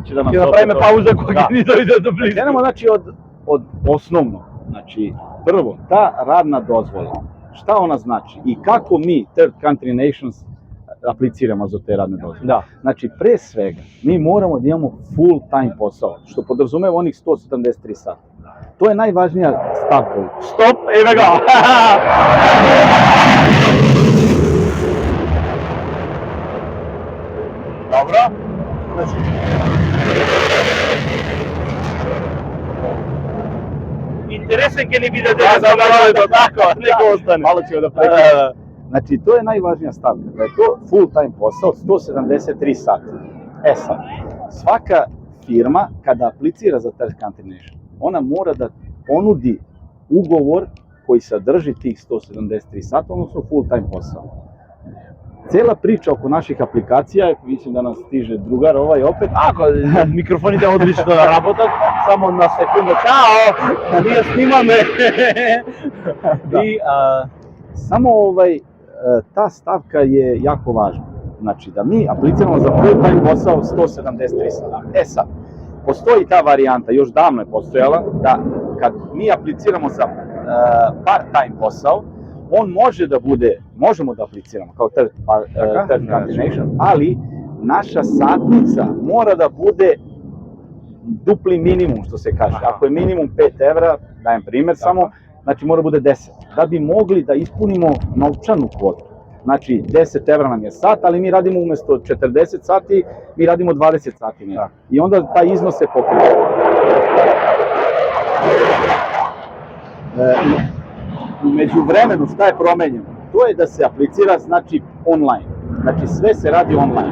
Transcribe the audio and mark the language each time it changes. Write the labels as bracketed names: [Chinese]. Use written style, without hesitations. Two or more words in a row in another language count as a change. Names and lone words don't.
[Macedonian] ќе направиме пауза кога ќе ни дојде до близко. [Serbian] Кренемо, значи, од основно. Значи, прво, та радна дозвола. Шта она значи и како ми, [English] Third Country Nations, [Serbian] аплицираме за те радне дозволе? Да. Значи, пред свега, ми морамо да имамо [English] full time [Serbian] посао, што подразумeva оних 173 сати. [Macedonian] Тоа е најважнија ставка. Стоп, еве го. Добро. Интересен ќе ни биде дека за народот, така, нека остане. Мало ќе да прекинем. Значи, тоа е најважнија ставка, да е тоа [English] full time [Macedonian] посао од 173 сати. [Serbian] Сад, свака фирма када аплицира за [English] Third Country Nation, [Serbian] она мора да понуди уговор кој содржи тих 173 сата, односно [English] full time [Serbian] посао. Цела прича око наших апликација, мислам да нас стиже другар овај опет. [Macedonian] Ако микрофоните одлично работат, само на секунда. Чао! Ние снимаме. [Serbian] И само та ставка е јако важна. Значи да ми аплицираме за [English] full time [Serbian] посао 173 сата. Сад, постои та варијанта, још давно е постојала, да кад ми аплицираме за part-time посао, он може да буде, можемо да аплицираме као [English] Third Country Nation, [Serbian] али наша сатница мора да буде дупли минимум, што се каже. Ако е минимум 5 евра, даjem пример само, значи мора да буде 10, да би могли да испунимо новчану квоту. Значи 10 евра нам je sat, ali mi radimo umjesto 40 sati, mi radimo 20 sati. I onda taj iznos se pokriva. U međuvremenu šta je promenjeno? To je da se aplicira, znači, online. Znači sve se radi online.